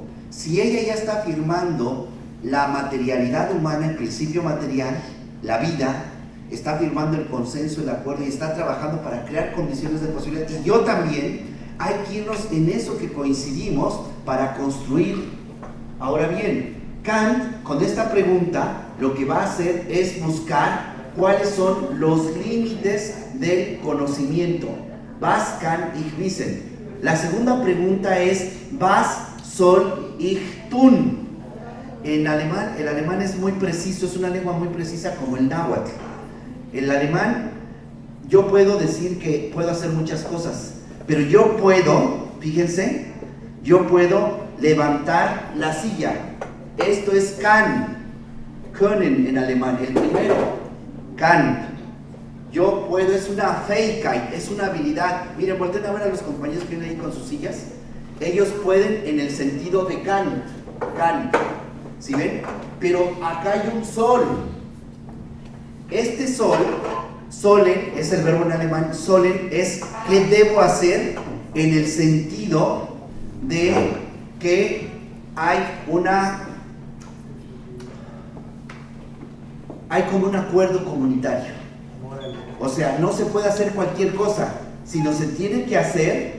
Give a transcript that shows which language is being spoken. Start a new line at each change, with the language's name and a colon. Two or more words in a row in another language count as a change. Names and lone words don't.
Spanish: Si ella ya está afirmando la materialidad humana, el principio material, la vida, está afirmando el consenso, el acuerdo y está trabajando para crear condiciones de posibilidad, y yo también, hay que irnos en eso que coincidimos para construir. Ahora bien, Kant, con esta pregunta, lo que va a hacer es buscar cuáles son los límites del conocimiento.
German: Was kann ich wissen?
Spanish: La segunda pregunta es,
German: was soll ich tun?
Spanish: En alemán, el alemán es muy preciso, es una lengua muy precisa como el náhuatl. El alemán, yo puedo decir que puedo hacer muchas cosas, pero yo puedo, fíjense, yo puedo levantar la silla. Esto es
German: kann, können
Spanish: en alemán, el primero, kann. Yo puedo, es una Fähigkeit, es una habilidad. Miren, volteen a ver a los compañeros que vienen ahí con sus sillas. Ellos pueden en el sentido de kann, ¿sí ven? Pero acá hay un soll. Este
German: soll, sollen,
Spanish: es el verbo en alemán, sollen es ¿qué debo hacer? En el sentido de que hay como un acuerdo comunitario. O sea, no se puede hacer cualquier cosa, sino se tiene que hacer.